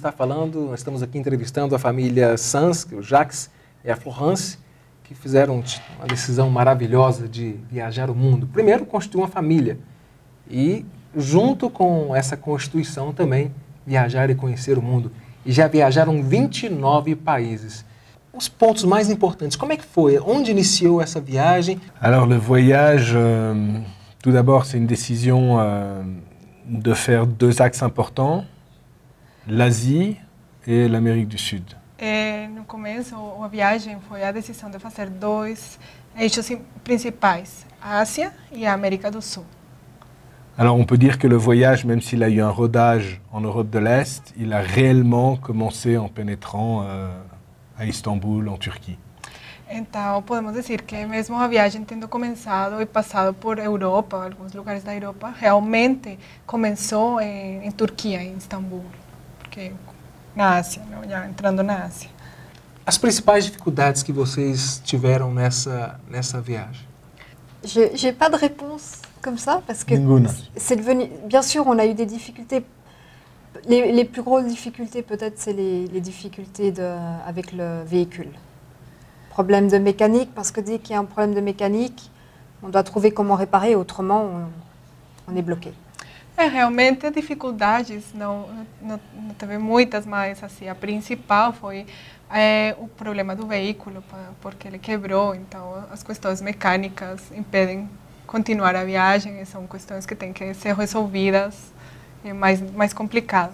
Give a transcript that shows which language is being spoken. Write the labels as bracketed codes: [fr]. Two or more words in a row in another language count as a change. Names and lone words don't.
[pt] está falando, nós estamos aqui entrevistando a família Sanz, o Jacques e a Florence, que fizeram uma decisão maravilhosa de viajar o mundo. Primeiro, constituir uma família e, junto com essa constituição também, viajar e conhecer o mundo. E já viajaram 29 países. Os pontos mais importantes, como é que foi? Onde iniciou essa viagem? [fr] Alors, le voyage, tout d'abord, c'est une décision de faire deux axes importants, l'Asie et l'Amérique du Sud. [pt] No começo, a viagem foi a decisão de fazer dois eixos principais, a Ásia e a América do Sul. [fr] Alors on peut dire que le voyage, même s'il a eu un rodage en Europe de l'Est, il a réellement commencé en pénétrant à Istanbul, en Turquie. [pt] Então, podemos dizer que mesmo a viagem tendo começado e passado por Europa, alguns lugares da Europa, realmente começou em Turquia, em Istambul, porque na Ásia, não? Já entrando na Ásia. As principais dificuldades que vocês tiveram nessa viagem? [fr] J'ai pas de réponse comme ça, parce que c'est devenu... Bien sûr, on a eu des difficultés. Les plus grosses difficultés, peut-être, c'est les difficultés avec le véhicule. Problème de mécanique, parce que dès qu'il y a un problème de mécanique, on doit trouver comment réparer, autrement on est bloqué. [pt] Realmente dificuldades não teve muitas, mas assim, a principal foi o problema do veículo, porque ele quebrou, então as questões mecânicas impedem continuar a viagem, e são questões que têm que ser resolvidas, é mais complicado.